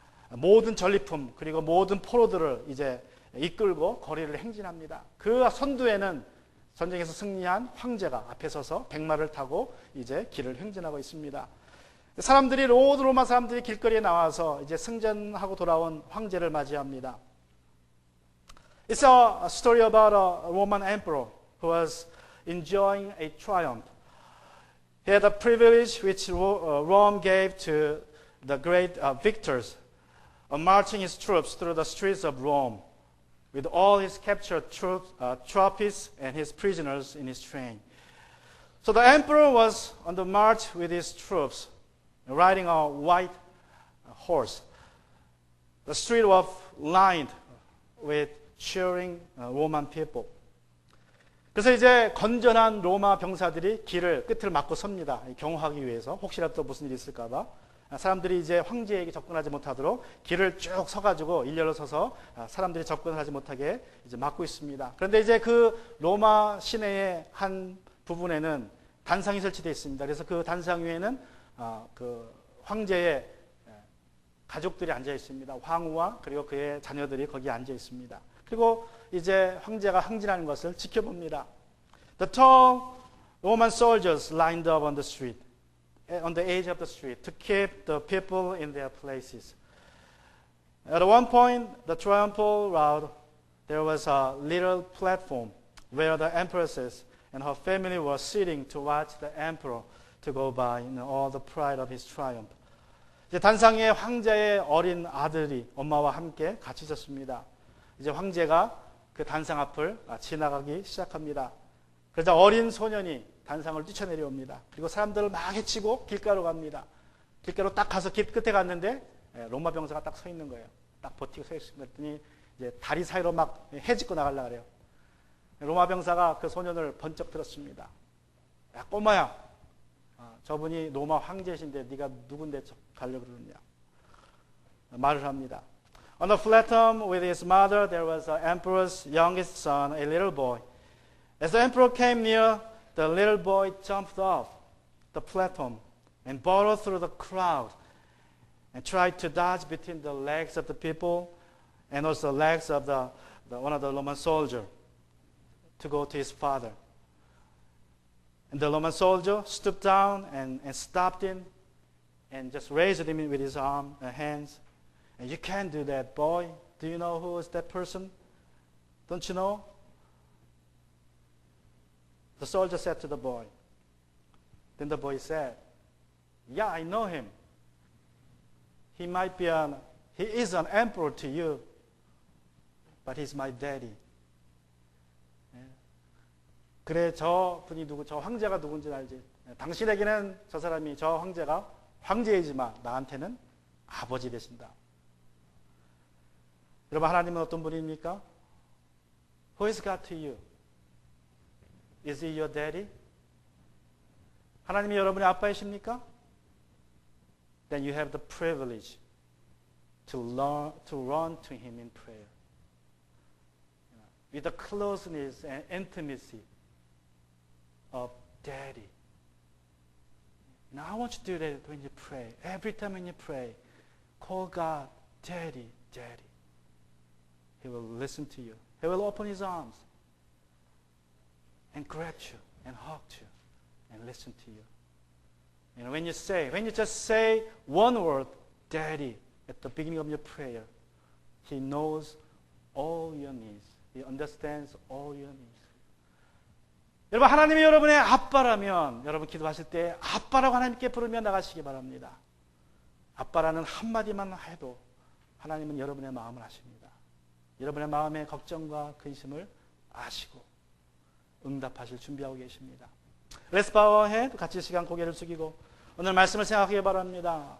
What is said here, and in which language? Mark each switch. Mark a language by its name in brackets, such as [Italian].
[Korean] 모든 전리품 그리고 모든 포로들을 이제 이끌고 거리를 행진합니다. 그 선두에는 전쟁에서 승리한 황제가 앞에 서서 백마를 타고 이제 길을 행진하고 있습니다. 사람들이 모든 로마 사람들이 길거리에 나와서 이제 승전하고 돌아온 황제를 맞이합니다. [English] It's a story about a Roman emperor who was enjoying a triumph. He had a privilege which Rome gave to the great victors of marching his troops through the streets of Rome with all his captured trophies and his prisoners in his train. So the emperor was on the march with his troops, riding a white horse. The street was lined with cheering Roman people. [Korean] 그래서 이제 건전한 로마 병사들이 길을 끝을 막고 섭니다. 경호하기 위해서 혹시라도 또 무슨 일이 있을까봐 사람들이 이제 황제에게 접근하지 못하도록 길을 쭉 서가지고 일렬로 서서 사람들이 접근하지 못하게 이제 막고 있습니다. 그런데 이제 그 로마 시내의 한 부분에는 단상이 설치되어 있습니다. 그래서 그 단상 위에는 그 황제의 가족들이 앉아 있습니다. 황후와 그리고 그의 자녀들이 거기에 앉아 있습니다. 그리고 이제 황제가 항진하는 것을 지켜봅니다. [English] The tall Roman soldiers lined up on the street, on the edge of the street, to keep the people in their places. At one point, the triumphal route, there was a little platform where the empresses and her family were sitting to watch the emperor to go by in all the pride of his triumph. [Korean] 이제 단상에 황제의 어린 아들이 엄마와 함께 같이 있었습니다. 이제 황제가 그 단상 앞을 지나가기 시작합니다. 그러자 어린 소년이 단상을 뛰쳐내려옵니다. 그리고 사람들을 막 해치고 길가로 갑니다. 길가로 딱 가서 길 끝에 갔는데 로마 병사가 딱 서 있는 거예요. 딱 버티고 서 있습니다. 그랬더니 이제 다리 사이로 막 해집고 나가려고 그래요. 로마 병사가 그 소년을 번쩍 들었습니다. 야 꼬마야, 저분이 로마 황제신데 네가 누군데 가려고 그러느냐 말을 합니다. [English] On the platform with his mother, there was the emperor's youngest son, a little boy. As the emperor came near, the little boy jumped off the platform and burrowed through the crowd and tried to dodge between the legs of the people and also the legs of one of the Roman soldiers to go to his father. And the Roman soldier stooped down and stopped him and just raised him with his hands. And you can't do that, boy. Do you know who is that person? Don't you know? The soldier said to the boy. Then the boy said, yeah, I know him. He is an emperor to you, but he's my daddy. [Korean] 그래, 저 분이 저 황제가 누군지 알지? 당신에게는 저 사람이, 저 황제가 황제이지만 나한테는 아버지 되신다. 여러분, 하나님은 어떤 분입니까? [English] Who is God to you? Is he your daddy? [Korean] 하나님이 여러분의 아빠이십니까? [English] Then you have the privilege to run to him in prayer. With the closeness and intimacy of daddy. Now I want you to do that when you pray. Every time when you pray, call God daddy, daddy. He will listen to you. He will open his arms and grab you and hug you and listen to you. And when you just say one word, daddy, at the beginning of your prayer, he knows all your needs. He understands all your needs. [Korean] 여러분, 하나님이 여러분의 아빠라면 여러분 기도하실 때 아빠라고 하나님께 부르며 나가시기 바랍니다. 아빠라는 한마디만 해도 하나님은 여러분의 마음을 아십니다. 여러분의 마음의 걱정과 근심을 아시고 응답하실 준비하고 계십니다. [English] Let's bow our head. [Korean] 같이 시간 고개를 숙이고 오늘 말씀을 생각하기 바랍니다.